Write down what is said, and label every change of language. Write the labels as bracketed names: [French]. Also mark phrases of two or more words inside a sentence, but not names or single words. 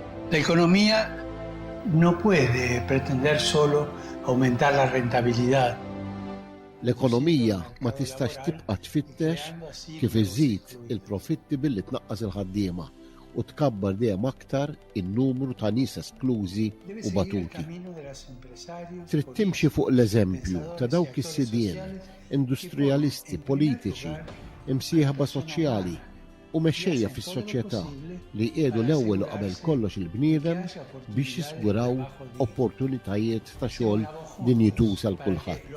[Spanish] La economía no puede pretender solo aumentar la rentabilidad. [Maltese] L-ekonomija ma tistax tibqa' tfittex kif iżżid il-profitti billi tnaqqas il-ħaddiema u tkabbar dejjem aktar in-numru ta' nies esklużi u batuti. Trid timxi fuq l-eżempju ta' dawk is-sidien, industrijalisti, politiċi, imsieħba soċjali u mexxejja fis-soċjetà li qiegħdu l-ewwel qabel kollox il-bniedem biex jiżguraw opportunitajiet ta' xogħol dinjituż għal kulħadd.